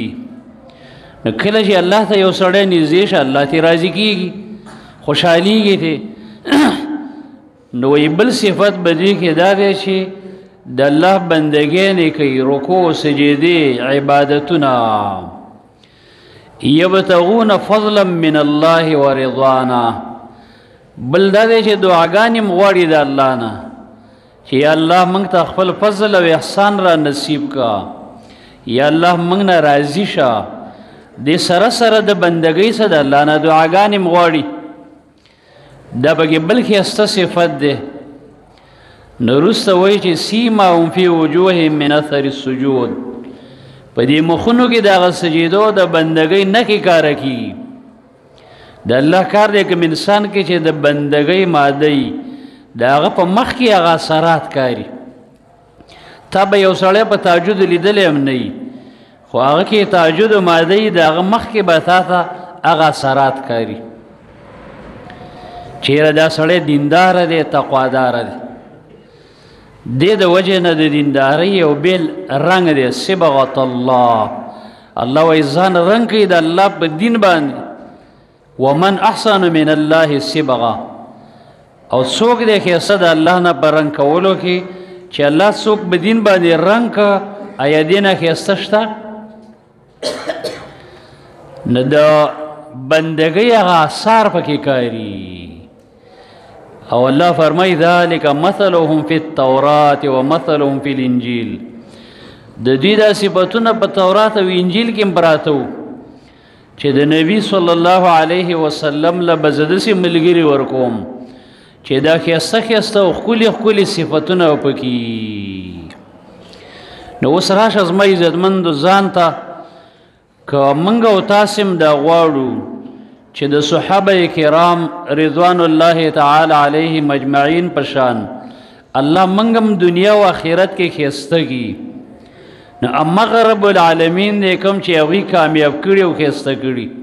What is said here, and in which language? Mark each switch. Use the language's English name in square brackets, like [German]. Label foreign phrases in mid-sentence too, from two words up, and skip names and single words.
[Pashto] نو کله چې الله ته یو سړی نږدې شه الله ترې راضي کېږي، خوشحالېږي ترې. نو وی بل صفت به دې کې دا دی چې د الله بندګۍ نه کوي، رکوع، سجدې، عبادتونه. [Arabic] یبتغون فضلا من الله ورضوانا. [Pashto] بل دا دی چې دعاګانې م غواړي د الله نه چې یا الله موږ ته خپل فضل او احسان را نصیب کا، یا الله موږ نه راضي شه. دې سره سره د بندګۍ سره د الله نه دعاګانې م غواړي. دا پکې بل ښایسته صفت دی. نو وروسته وایي چې [Arabic] سیماهم فی وجوههم من اثر السجود. [Pashto] په دې مخونو کې د هغه سجدو د بندګۍ نښې ښکاره کېږي. د الله کار دی کوم انسان کې چې د بندګۍ ماده وي د هغه په مخ کې هغه اثرات ښکاري. تا به یو سړی په تهجد لیدلی هم نه وي خو هغه کې تهجد ماده وي د هغه مخ کې به تا ته هغه اثرات کاری چیرې دا سړی دیندار دی تقوادار دی دې د وجې نه د دیندارۍ یو بېل رنګ دی [Arabic] صبغة الله [Pashto] الله وایي ځان رنګ کوي د الله په دین باندې [Arabic] ومن احسن من الله صبغه [Pashto] او څوک دی ښایسته د الله نه په رنګ کولو کې چې الله څوک په دین باندې رنګ که آیا دې نه ښایسته شته نو د بندګۍ هغه اثار پکې کاري او الله فرمای [Arabic] ذلك مثلهم في التوراة ومثلهم في الانجيل [Pashto] د دوی دا صفتونه په تورات او انجیل کې پراته وو چې د نبی [Arabic] صلی الله علیه وسلم [Pashto] له به زه داسې ملګري ورکوم چې دا ښایسته ښایسته او ښکلي ښکلي صفتونه پکې نو اوس راشه زما عزتمندو ځان ته که موږ او تاسې هم دا غواړو چې د صحابه کرام [Arabic] رضوان الله تعالی علیهم اجمعین [Pashto] په شان الله موږ هم دنیا او آخرت کې ښایسته کړي نو همغه [Arabic] رب العالمین [Pashto] دی کوم چې هغوی کامیاب کړي او ښایسته کړي